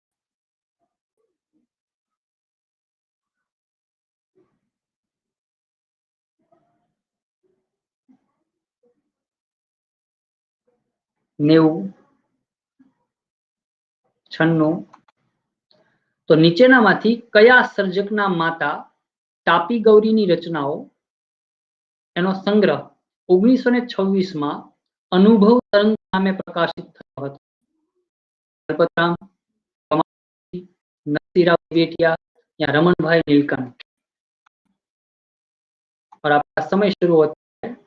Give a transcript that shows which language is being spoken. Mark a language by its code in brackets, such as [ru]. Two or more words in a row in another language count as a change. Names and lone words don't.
[gu] નેવું 96 તો નીચેનામાંથી કયા સર્જકના માતા તાપી ગૌરીની રચનાઓ એનો સંગ્રહ 1926 માં અનુભવ તરંગ નામે પ્રકાશિત થયો હતો? દલપતરામ, [hi] नरसिंहराव वेटिया या रमन भाई नीलकंठ। और आपका समय शुरू होता है।